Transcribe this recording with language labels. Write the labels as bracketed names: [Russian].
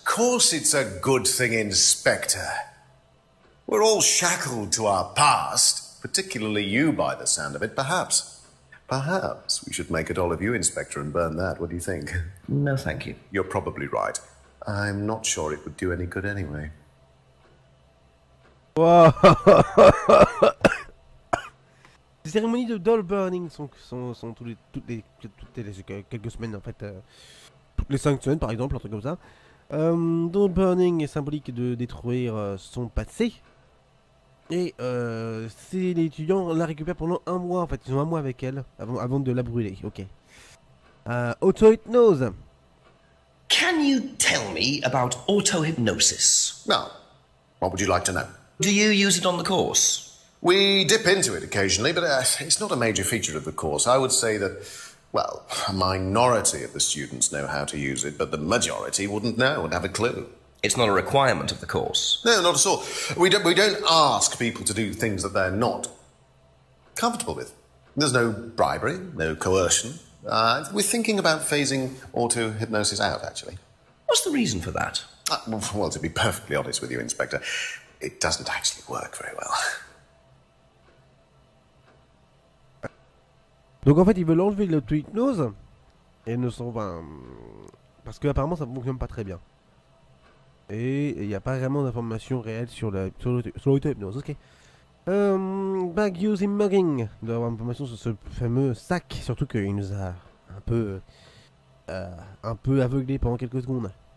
[English] Of course it's a good thing, Inspector. We're all shackled to our past, particularly you by the sound of it. Perhaps we should make a doll of you, Inspector, and burn that. What do you think? No, thank you. You're probably right. I'm not sure it would do any good anyway. Wow. [French] Les cérémonies de doll burning sont toutes les quelques semaines en fait, toutes les 5 semaines par exemple, un truc comme ça. Doll burning est symbolique de détruire son passé. Et les étudiants la récupèrent pendant un mois en fait, ils ont un mois avec elle avant de la brûler, ok. Auto-hypnose. [English] Can you tell me about auto-hypnosis? Now, what would you like to know? Do you use it on the course? We dip into it occasionally, but it's not a major feature of the course. I would say that, well, a minority of the students know how to use it, but the majority wouldn't know and have a clue. It's not a requirement of the course. No, not at all. We don't ask people to do things that they're not comfortable with. There's no bribery, no coercion. We're thinking about phasing auto-hypnosis out, actually. What's the reason for that? Well, to be perfectly honest with you, Inspector, it doesn't actually work very well. [French] Donc en fait ils veulent enlever l'auto-hypnose et ne sont pas... parce que apparemment ça ne fonctionne pas très bien. Et il n'y a pas vraiment d'informations réelles sur l'auto-hypnose, ok. [English] Bag using mugging. [French] Il doit y avoir information sur ce fameux sac, surtout qu'il nous a un peu aveuglé pendant quelques secondes.